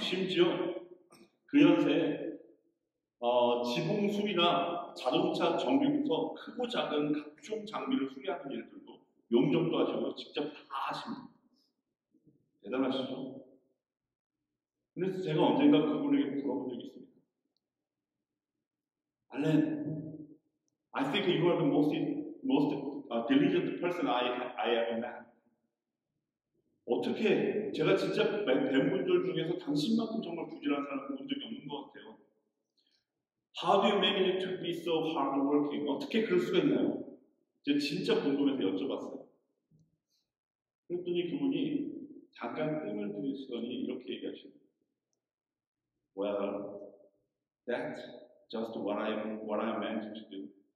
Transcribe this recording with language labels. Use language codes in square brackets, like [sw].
[ko] 심지어 그 연세에 지붕 수리나 자동차 정비부터 크고 작은 각종 장비를 수리하는 일들도 용접도 하시고 직접 다 하십니다. 대단하시죠? 그래서 제가 언젠가 그분에게 물어본 적이 있습니다. [en] Alan, I think you are the most diligent person I ever met. [ko] 어떻게 제가 진짜 뵌 분들 중에서 당신만큼 정말 부지런한 사람을 본 적이 없는 것 같아요. [en] How do you manage to be so hardworking? [ko] 어떻게 그럴 수가 있나요? 제가 진짜 궁금해서 여쭤봤어요. 그랬더니 그분이 잠깐 뜸을 들이시더니 이렇게 얘기하십니다. [en] Well, that's just what I meant to do.